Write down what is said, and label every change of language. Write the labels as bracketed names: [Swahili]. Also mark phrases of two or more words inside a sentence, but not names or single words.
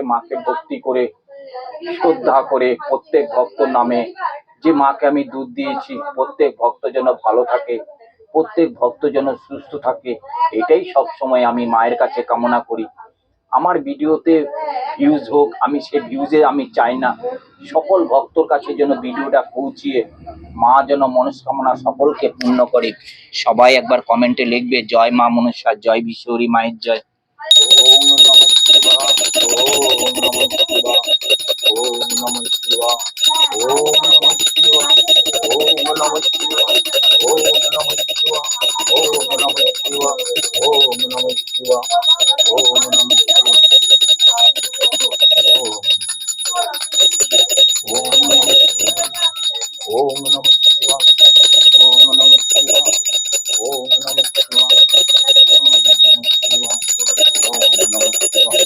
[Bangla] মাকে ভক্তি করে শ্রদ্ধা করে প্রত্যেক ভক্তর নামে, যে মাকে আমি দুধ দিয়েছি, প্রত্যেক ভক্ত যেন ভালো থাকে, প্রত্যেক ভক্ত যেন সুস্থ থাকে, এটাই সব সময় আমি মায়ের কাছে কামনা করি। আমার ভিডিওতে ভিউজ হোক, আমি সে ভিউজে আমি চাই না, সকল ভক্তর কাছে যেন ভিডিওটা পৌঁছিয়ে মা যেন মনস্কামনা সকলকে পূর্ণ করে। সবাই একবার কমেন্টে লিখবে জয় মা মনসা, জয় বিশ্বরী মায়ের জয়। [Sanskrit] ওম নমঃ শিবায়, ওম নমঃ শিবায়, ওম নমঃ শিবায়, ওম নমঃ শিবায়, ওম নমঃ শিবায়, ওম নমঃ শিবায়, ওম নমঃ শিবায়, ওম নমঃ শিবায়, ওম নমঃ শিবায়, ওম নমঃ শিবায়, ওম নমঃ শিবায়, ওম নমঃ শিবায়, ওম নমঃ শিবায়, ওম নমঃ শিবায়, ওম নমঃ শিবায়।